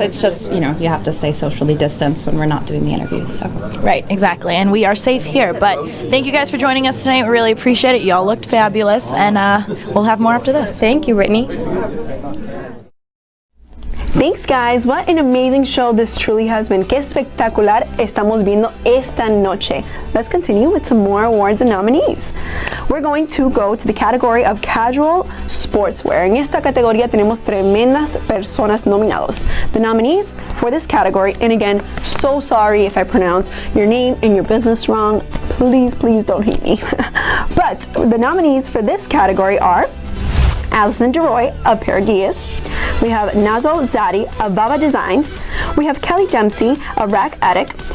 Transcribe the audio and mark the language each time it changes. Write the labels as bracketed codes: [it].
[en] It's just, you have to stay socially distanced when we're not doing the interviews. So. Right, exactly. And we are safe here. But thank you guys for joining us tonight. We really appreciate it. Y'all looked fabulous. And we'll have more after this. Thank you, Brittany. Thanks, guys. What an amazing show this truly has been. [es] Qué espectacular estamos viendo esta noche. [en] Let's continue with some more awards and nominees. We're going to go to the category of casual sportswear. [es] En esta categoría tenemos tremendas personas nominados. [en] The nominees for this category, and again, so sorry if I pronounce your name and your business wrong. Please don't hate me. But the nominees for this category are Allison DeRoy of Paraguayas. We have Nazo Zadi of Baba Designs. We have Kelly Dempsey of Rack Attic.